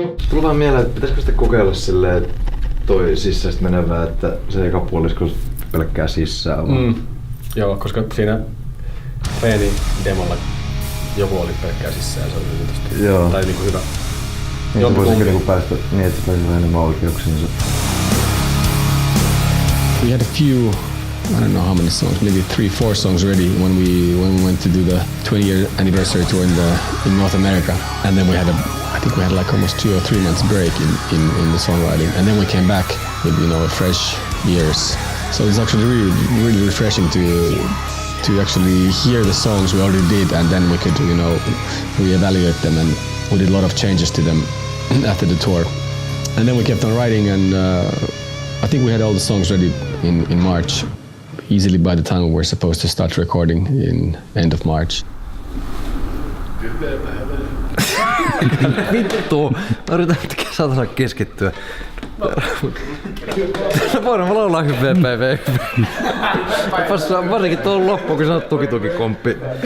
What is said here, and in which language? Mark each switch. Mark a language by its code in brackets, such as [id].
[fi] Tuli vaan mieleen, että pitäisikö sitä kokeilla silleen toi sisäistä menevää, että se eka puolisko pelkkää sisään vaan. Joo, koska siinä demolla joku oli pelkkää sisään, se oli tietysti. Joo. Tai niinku hyvä. Niin se voisi niinku päästä niin, että se pääsisi vähän enemmän oikeuksiinsa. [en] We had a few, I don't know how many songs, maybe 3-4 songs ready when we went to do the 20-year anniversary tour in North America, and then I think we had like almost 2 or 3 months break in the songwriting, and then we came back with a fresh ears. So it's actually really refreshing to actually hear the songs we already did, and then we could reevaluate them, and we did a lot of changes to them after the tour, and then we kept on writing, and I think we had all the songs ready in March, easily by the time we were supposed to start recording in end of March. [fi] Vittu! Mä yritän satana keskittyä. Voidaan laulaa hyvää päivää. Varsinkin tuon loppuun, kun sä oot tuki-komppi.